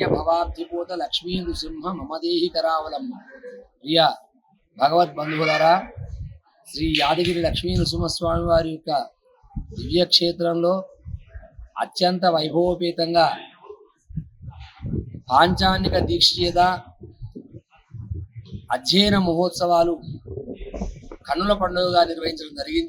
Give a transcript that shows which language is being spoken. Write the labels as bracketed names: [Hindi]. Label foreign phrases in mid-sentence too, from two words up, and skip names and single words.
[Sanskrit] भवाब्धिपोत लक्ष्मी नृसिंह मम देहि करावलम्ब [Telugu] ప్రియ భగవత్ బంధువులారా శ్రీ యాదగిరి లక్ష్మీ నృసింహస్వామి వారి యొక్క దివ్య క్షేత్రంలో అత్యంత వైభవోపేతంగా పాంచానిక దీక్షిత అధ్యయన మహోత్సవాలు కన్నుల పండుగగా నిర్వహించడం జరిగింది.